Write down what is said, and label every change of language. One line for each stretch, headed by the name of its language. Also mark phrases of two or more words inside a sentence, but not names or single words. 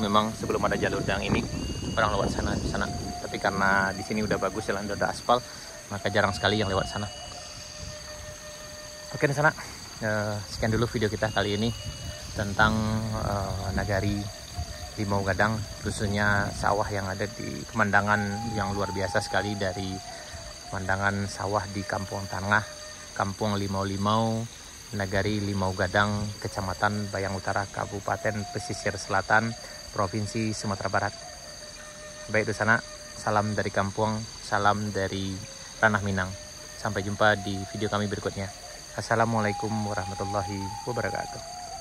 Indonesian: Memang sebelum ada jalur yang ini orang lewat sana di sana. Tapi karena di sini udah bagus, jalan udah aspal, maka jarang sekali yang lewat sana. Oke di sana, sekian dulu video kita kali ini tentang Nagari Limau Gadang, khususnya sawah yang ada di pemandangan yang luar biasa sekali, dari pemandangan sawah di Kampung Tengah, Kampung Limau-Limau, Nagari Limau Gadang, Kecamatan Bayang Utara, Kabupaten Pesisir Selatan, Provinsi Sumatera Barat. Baik di sana, salam dari kampung, salam dari Ranah Minang. Sampai jumpa di video kami berikutnya.
Arabic: السلام عليكم ورحمة الله وبركاته.